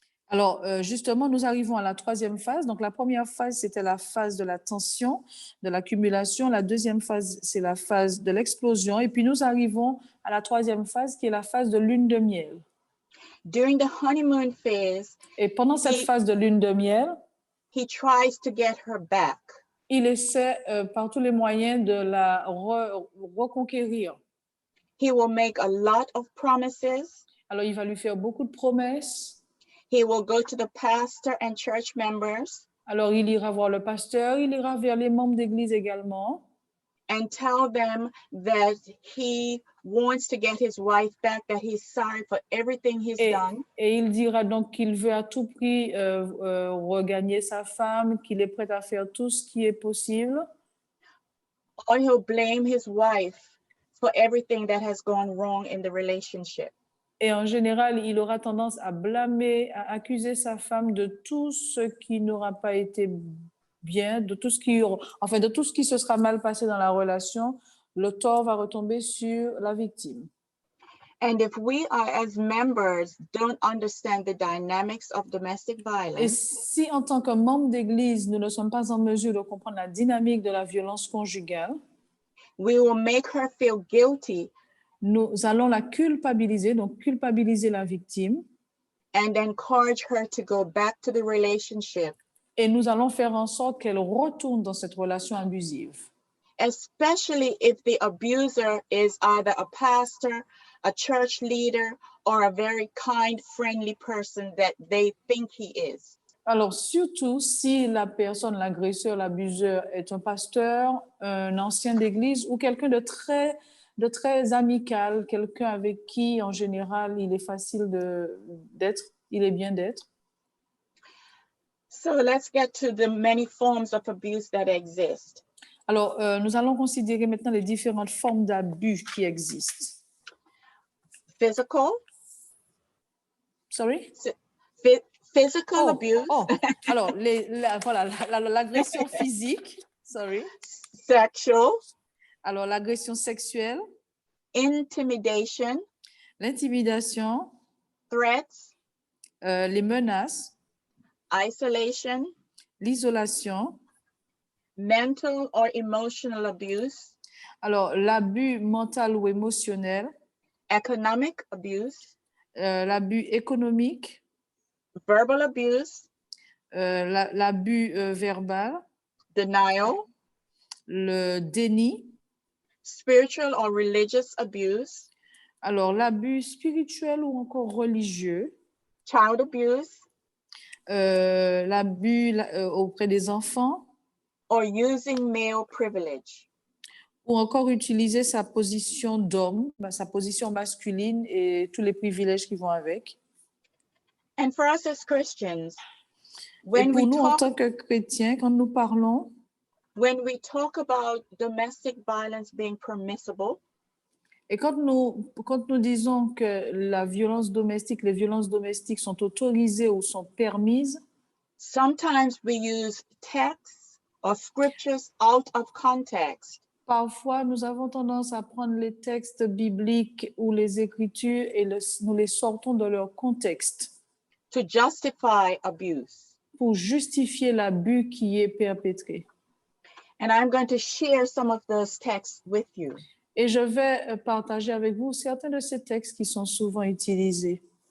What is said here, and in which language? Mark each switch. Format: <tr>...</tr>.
<fr>Alors, justement, nous arrivons à la troisième phase. Donc, la première phase, c'était la phase de la tension, de l'accumulation. La deuxième phase, c'est la phase de l'explosion. Et puis, nous arrivons à la troisième phase, qui est la phase de lune de miel.</fr> <en>During the honeymoon phase,</en> <fr>et pendant cette phase de lune de miel,</fr> <en>he tries to get her back.</en> <fr>Il essaie par tous les moyens de la reconquérir.</fr> <en>He will make a lot of promises.</en> <fr>Alors, il va lui faire beaucoup de promesses.</fr> <en>He will go to the pastor and church members.</en> <fr>Alors, il ira voir le pasteur, il ira vers les membres d'église également.</fr> <en>And tell them that he wants to get his wife back, that he's sorry for everything he's done.</en> <fr>Et il dira donc qu'il veut à tout prix regagner sa femme, qu'il est prêt à faire tout ce qui est possible.</fr> <en>Or he'll blame his wife for everything that has gone wrong in the relationship.</en> <fr>Et en général, il aura tendance à blâmer, à accuser sa femme de tout ce qui n'aura pas été bien, de tout ce qui se sera mal passé dans la relation. Le tort va retomber sur la victime.</fr> <en>And if we are as members don't understand the dynamics of domestic violence,</en> <fr>et si en tant que membre d'église, nous ne sommes pas en mesure de comprendre la dynamique de la violence conjugale,</fr> <en>we will make her feel guilty.</en> <fr>Nous allons la culpabiliser, donc culpabiliser la victime.</fr> <en>And encourage her to go back to the relationship.</en> <fr>Et nous allons faire en sorte qu'elle retourne dans cette relation abusive.</fr> <en>Especially if the abuser is either a pastor, a church leader, or a very kind, friendly person that they think he is.</en> <fr>Alors, surtout si la personne, l'agresseur, l'abuseur est un pasteur, un ancien d'église ou quelqu'un de très amical, quelqu'un avec qui, en général, il est facile d'être, il est bien d'être.</fr> <en>So let's get to the many forms of abuse that exist.</en> <fr>Alors, nous allons considérer maintenant les différentes formes d'abus qui existent.</fr> <en>Physical. Sorry? Physical abuse.</en> <fr>Alors, l'agression physique.</fr> <en>Sorry. Sexual.</en> <fr>Alors, l'agression sexuelle.</fr> <en>Intimidation.</en> <fr>L'intimidation.</fr> <en>Threats.</en> <fr>Les menaces.</fr> <en>Isolation.</en> <fr>L'isolation.</fr> <en>Mental or emotional abuse.</en> <fr>Alors, l'abus mental ou émotionnel.</fr> <en>Economic abuse.</en> <fr>L'abus économique.</fr> <en>Verbal abuse.</en> <fr>L'abus verbal.</fr> <en>Denial.</en> <fr>Le déni.</fr> <en>Spiritual or religious abuse.</en> <fr>Alors, l'abus spirituel ou encore religieux.</fr> <en>Child abuse.</en> <fr>l'abus auprès des enfants,</fr> <en>or using male privilege.</en> <fr>ou encore utiliser sa position d'homme, sa position masculine et tous les privilèges qui vont avec.</fr> <en>And for us as Christians,</en> <fr>Et</fr> <en>when</en> <fr>pour</fr> <en>we</en> <fr>nous, en</fr> <en>talk</en> <fr>tant que chrétiens, quand nous parlons,</fr> <en>about domestic violence being permissible,</en> <fr>et quand nous disons que la violence domestique, les violences domestiques sont autorisées ou sont permises,</fr> <en>sometimes we use texts or scriptures out of context</en> <fr>parfois nous avons tendance à prendre les textes bibliques ou les écritures et nous les sortons de leur contexte</fr> <en>to justify abuse.</en> <fr>pour justifier l'abus qui est perpétré.</fr> <en>And I'm going to share some of those texts with you.</en> <fr>Et je vais partager avec vous certains de ces textes qui sont souvent utilisés.</fr>